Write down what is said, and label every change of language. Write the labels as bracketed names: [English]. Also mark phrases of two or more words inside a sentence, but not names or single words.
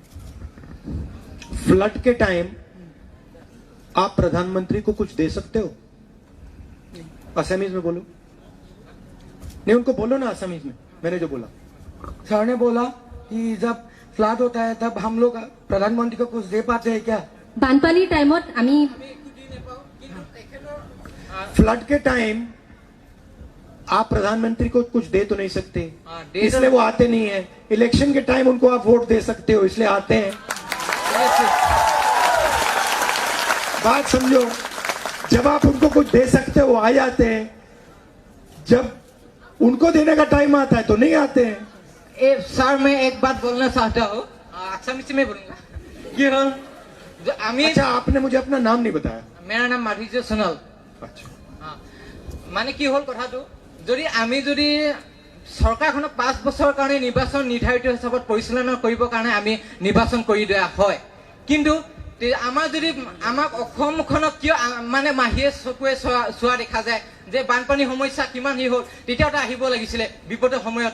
[Hindi] फ्लड के टाइम आप प्रधानमंत्री को कुछ दे सकते हो? असमीज में बोलो। नहीं, उनको बोलो ना असमीज में, मैंने जो बोला। सर ने बोला कि जब फ्लड होता है तब हम लोग प्रधानमंत्री को कुछ दे पाते हैं क्या? [Assamese] বানপানীৰ টাইমত আমি [Hindi] फ्लड के टाइम आप प्रधानमंत्री को कुछ दे तो नहीं सकते, हाँ, दे इसलिए तो- वो आते नहीं है। इलेक्शन के टाइम उनको आप वोट दे सकते हो, इसलिए आते हैं। बात समझो, जब आप उनको कुछ दे सकते हो आ जाते हैं, जब उनको देने का टाइम आता है तो नहीं आते हैं। सर मैं एक बात बोलना चाहता हूँ, असमीज में बोलूंगा। [Assamese] কি হল আমি [Hindi] अच्छा, आपने मुझे अपना नाम नहीं बताया। मेरा नाम माधुर्य सोनल। अच्छा, [Assamese] মানে কি হল কথাটো, যদি আমি যদি চৰকাৰখনক 5 বছৰৰ কাৰণে নিৰ্বাচন নিৰ্ধাৰিত হিচাপত পৰিচালনা কৰিবৰ কাৰণে আমি নিৰ্বাচন কৰি দিয়া হয়, কিন্তু আমাৰ যদি আমাক অসমখনক কিয় মানে মাহিয়ে চকুৱে চোৱা দেখা যায় যে বানপানী সমস্যা কিমান হল, তেতিয়াও আহিব লাগিছিলে বিপদৰ সময়ত।